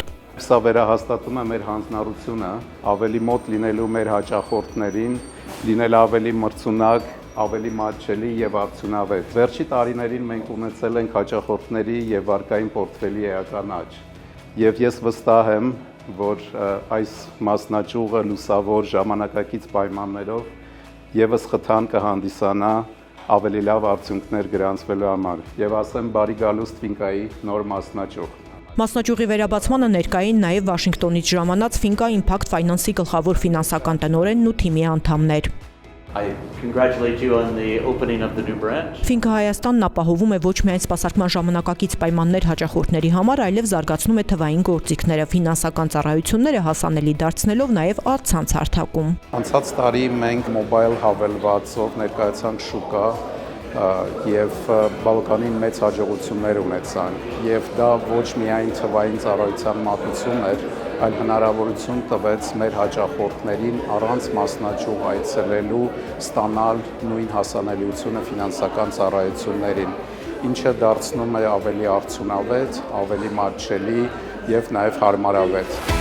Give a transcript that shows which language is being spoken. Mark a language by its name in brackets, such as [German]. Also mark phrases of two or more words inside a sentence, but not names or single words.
[Armenian] Սա վերահաստատում է մեր հանձնառությունը ավելի մոտ լինելու մեր հաճախորդներին, լինել ավելի մրցունակ, ավելի մատչելի եւ արդյունավետ։ Վերջի տարիներին մենք ունեցել ենք հաճախորդների եւ վարկային պորտֆելի էական աճ։ Եվ ես վստահ եմ, որ այս մասնաճյուղը լուսավոր ժամանակակից պայմաններով եւս խթան կհանդիսանա ավելի լավ արդյունքներ գրանցվելու համար։ Եվ ասեմ բարի գալուստ Ֆինկայի նոր մասնաճյուղ։ Մասնաճյուղի վերաբացմանը ներկային նաև Վաշինգտոնից ժամանած Ֆինկա Impact Finance-ի գլխավոր ֆինանսական տնօրենն ու թիմի անդամներ։ [English] I congratulate you on the opening of the new branch. [Armenian] Ֆինքա Հայաստանն ապահովում է ոչ միայն սպասարկման ժամանակակից պայմաններ հաճախորդների համար, այլև զարգացնում է թվային գործիքները, ֆինանսական ծառայությունները հասանելի դարձնելով նաև առցանց հարթակում։ Անցած տարի մենք մոբայլ հավելվածով ներկայացանք շուկա եւ բավականին մեծ հաջողություններ ունեցանք եւ դա ոչ միայն թվային ծառայության մատուցում էր, այլ հնարավորություն տվեց մեր հաճախորդներին առանց մասնաճյուղ այցելելու ստանալ նույն հասանելիությունը ֆինանսական ծառայություններին, ինչը դարձնում է ավելի արդյունավետ, ավելի մատչելի եւ նաեւ հարմարավետ։